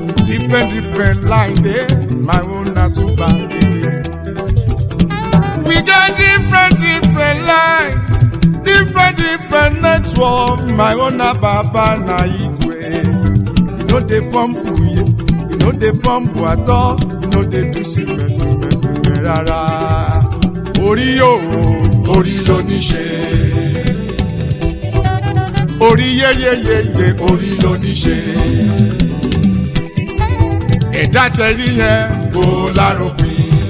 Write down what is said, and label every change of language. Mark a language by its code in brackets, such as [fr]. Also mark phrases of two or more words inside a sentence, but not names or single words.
[pcm] Different, different line dey, my own na super. We get different, different line, different, different network. My own na baba na igwe. You no dey fumble, you no dey fumble at all. You no dey do sume, sume, sume rara. [yo] Orí o, orí ló ní ṣe. Orí yé, yé, yé, yé, orí ló ní ṣe. Ẹ̀dá tẹ rí yẹn, kò láròpin.